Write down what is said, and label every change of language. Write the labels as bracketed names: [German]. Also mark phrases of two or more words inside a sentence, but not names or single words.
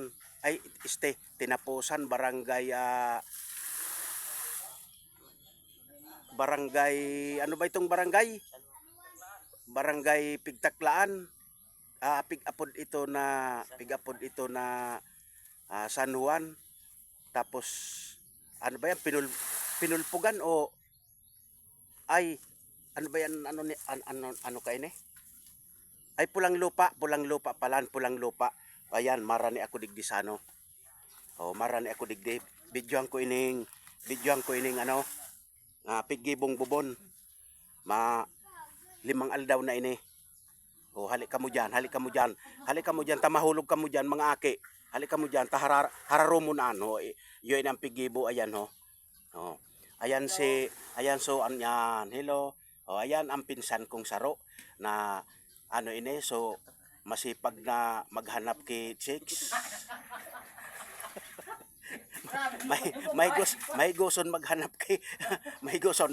[Filipino] Tinapusan, barangay, ano ba itong barangay? [Bikol] Barangay Pigtaklaan. Pigapod ito na San Juan. [Filipino] Tapos ano ba yan, pinulpugan o ano ba yan, ano kayo ni? Pulang lupa pulang lupa. Ayan, [Bikol] marani ako digdi sa ano. Marani ako digdi. Bidyoan ko ining pigibong bubon. 5 aldaw na ini. Halik ka mo dyan, tamahulog ka mo dyan mga aki. Halik ka mo dyan, hararo mo na ano. Yun ang pigibo, ayan ho. Ayan so, anyan, hello. Ayan ang pinsan kong saro na ano ini, so masipag na maghanap kay chicks. may guson maghanap kay may guson.